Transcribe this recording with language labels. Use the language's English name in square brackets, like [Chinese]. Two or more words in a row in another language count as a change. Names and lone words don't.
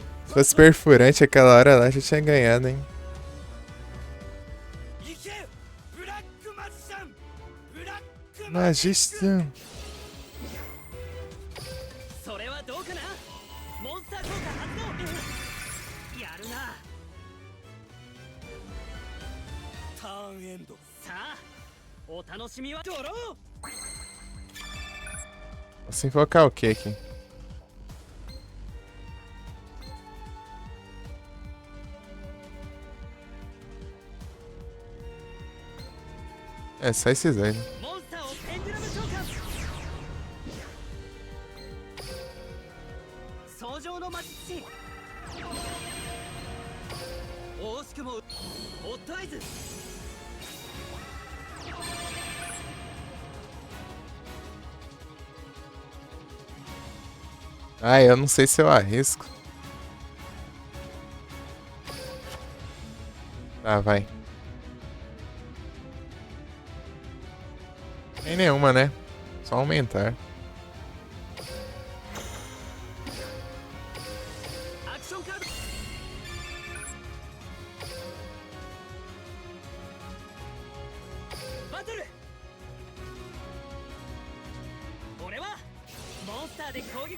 [Portuguese] Se fosse perfurante aquela hora lá, já tinha ganhado, hein? [Japanese] 行けブラックマジシャンブラック Magistão. それはどうかな。モンスター効果発動。やるな。ターンエンドさあお楽しみはドロー。 [Portuguese] Posso invocar o que aqui? É, só esses aí, né? [Japanese] モンスターをペンデュラム召喚。相乗の魔術師。惜しくもオットアイズ。 [Portuguese] Ah, eu não sei se eu arrisco. Tá, vai. Tem nenhuma, né? Só aumentar. [Japanese] アクションカード。バトル。俺はモンスターで攻撃。